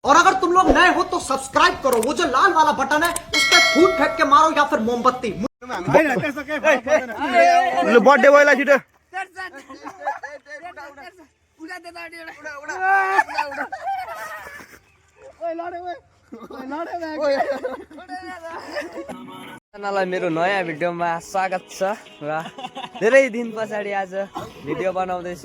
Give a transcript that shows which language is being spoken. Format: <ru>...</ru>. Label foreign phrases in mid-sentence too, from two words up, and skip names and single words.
<hi>और अगर तुम लोग नए हो तो सब्सक्राइब करो, वो जो लाल वाला बटन है उस पर फूट फेंक के मारो या फिर मोमबत्ती। बर्थडे बोयला छिटो</hi> <ne>लाई मेरो नयाँ भिडियोमा स्वागत छ र धेरै दिन पछाडि आज भिडियो बनाउँदैछु।</ne>